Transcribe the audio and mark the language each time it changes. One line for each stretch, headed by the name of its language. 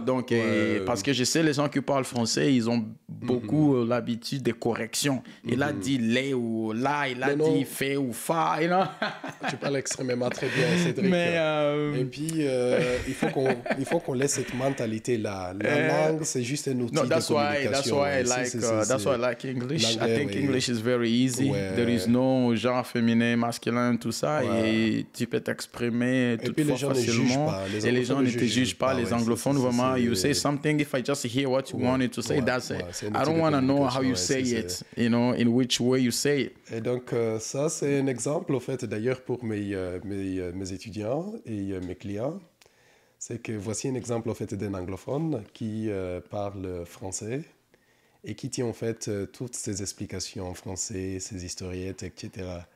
French: Donc, parce que je sais, les gens qui parlent français, ils ont beaucoup l'habitude des corrections. Et là, dit les ou là, il a dit fait ou fa.
English: You know?
French: Tu parles extrêmement très bien, Cédric. Et puis, il faut qu'on laisse cette mentalité-là. La langue, c'est juste un outil de communication.
English: That's why I like English. I think English is very easy. There is no
French: genre féminin, masculin, tout ça. Et tu peux t'exprimer toute fois facilement. Et les gens ne te jugent pas. Les anglophones, vraiment,
English: you say something. If I just hear what you wanted to say, that's it. I don't want to know how you say it, you know, in which way you say it.
French: Et donc, ça, c'est un exemple, au fait, d'ailleurs, pour mes étudiants et mes clients. C'est que voici un exemple, au fait, d'un anglophone qui parle français et qui tient, en fait, toutes ses explications en français, ses historiettes, etc.